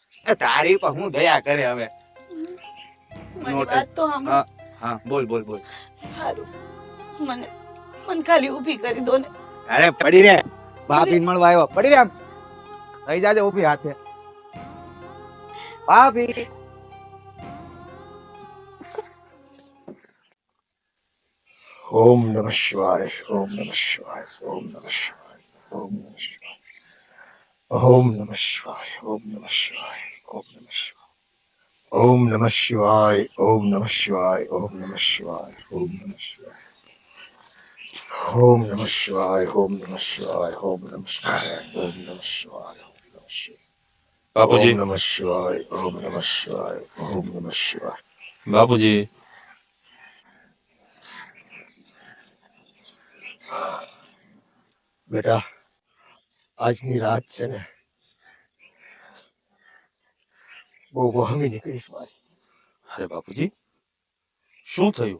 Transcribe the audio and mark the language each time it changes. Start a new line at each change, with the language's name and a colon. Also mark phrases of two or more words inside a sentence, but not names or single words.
Gujarati: તારી પર હું દયા કરે હવે. મારી વાત તો સાંભળો. હા હા બોલ બોલ બોલ. સારું, મને મને ખાલી ઊભી કરી દો ને. અરે પડી રે, ભાભી મળવા આવ્યો, પડી રે. આમ રહી જાજે ઊભી હાથે. ભાભી
Sanskrit: ओम नमः शिवाय ओम नमः शिवाय ओम नमः शिवाय ओम नमः शिवाय ओम नमः शिवाय ओम नमः शिवाय ओम नमः शिवाय ओम नमः शिवाय ओम नमः शिवाय ओम नमः शिवाय ओम नमः शिवाय ओम नमः शिवाय ओम नमः शिवाय ओम नमः शिवाय ओम नमः शिवाय
Gujarati: बापूजी
Sanskrit: ओम नमः शिवाय ओम नमः शिवाय ओम नमः शिवाय
Gujarati: बापूजी बेटा આજની રાત છે ને બહુ વહમી નીકળીશ મારી. અરે બાપુજી શું થયું?